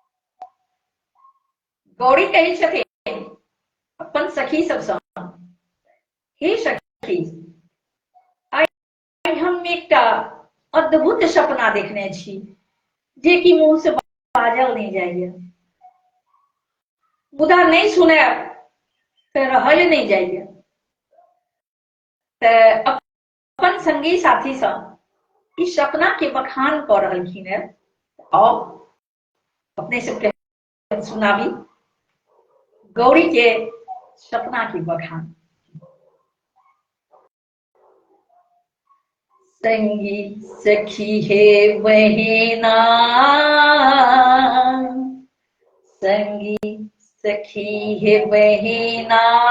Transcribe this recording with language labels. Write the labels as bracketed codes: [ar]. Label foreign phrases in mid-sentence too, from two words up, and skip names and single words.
[mai] गौरी कही छथिन सखी सब सँ हे सखी आइ हम एकटा अद्भुत सपना देखने छी जे कि मुंह से बाजल नहीं जाइए, मुदा नहीं सुनायब तऽ रहल नहीं जाइए। तऽ अपन संगी साथी सँ इस सपना के बखान कऽ रहलखिन है। आओ अपने सबके सुनाबी गौरी के सपना की बखान। संगी सखी हे बहिना, संगी सखी हे बहिना,